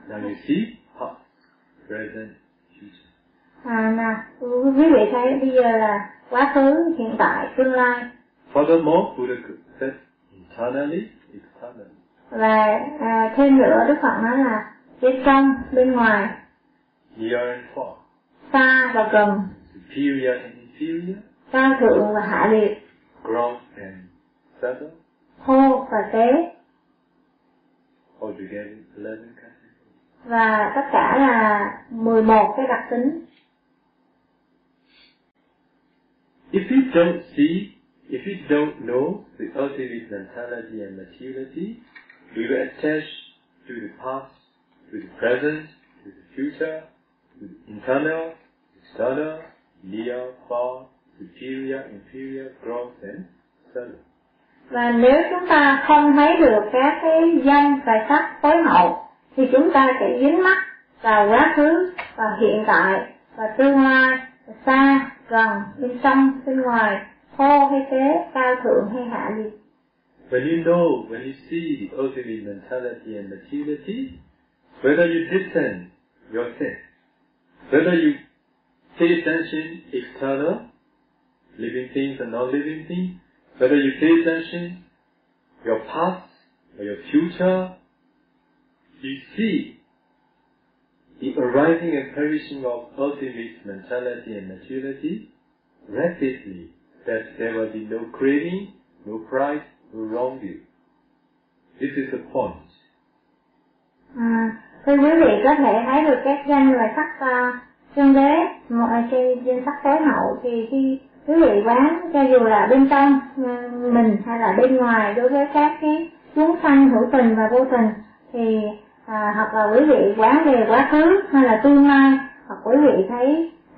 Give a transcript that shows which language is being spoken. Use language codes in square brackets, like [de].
[en] Now you see past, present, future. [vi] Nào, quý vị thấy bây giờ là quá khứ, hiện tại, tương lai. [en] Furthermore, Buddha said internally, externally. [vi] Và thêm nữa Đức Phật nói là bên trong, bên ngoài. [en] Near and far. [vi] Xa và gần. [en] Superior and inferior. [vi] Cao thượng và hạ liệt. [en] Gross and subtle. [vi] Thô và tế. [en] All together, 11 categories. [vi] Và tất cả là 11 cái đặc tính. [en] If you don't see, if you don't know the ultimate mentality and maturity, do you attach to the past, to the present, to the future, to the internal, external, near, far, superior, inferior, gross, and subtle? [vi] Và nếu chúng ta không thấy được các cái danh và sắc tối hậu thì chúng ta sẽ dính mắc vào quá khứ và hiện tại và tương lai và xa gần bên trong bên ngoài thô hay thế cao thượng hay hạ liệt. [en] When you know, when you see the ultimate mentality and maturity, whether you listen yourself, whether you pay attention external, living things and non-living things, whether you pay attention your past or your future, you see the arising and perishing of ultimate mentality and maturity rapidly, that there will be no craving, no pride, no wrong view. This is the point. [vi] Thưa quý vị có thể thấy được các danh và sắc chân đế, một trên sắc tối hậu thì khi quý vị quán cho dù là bên trong mình hay là bên ngoài đối với các cái chúng sanh hữu tình và vô tình thì hoặc là quý vị quán về quá khứ hay là tương lai hoặc quý vị thấy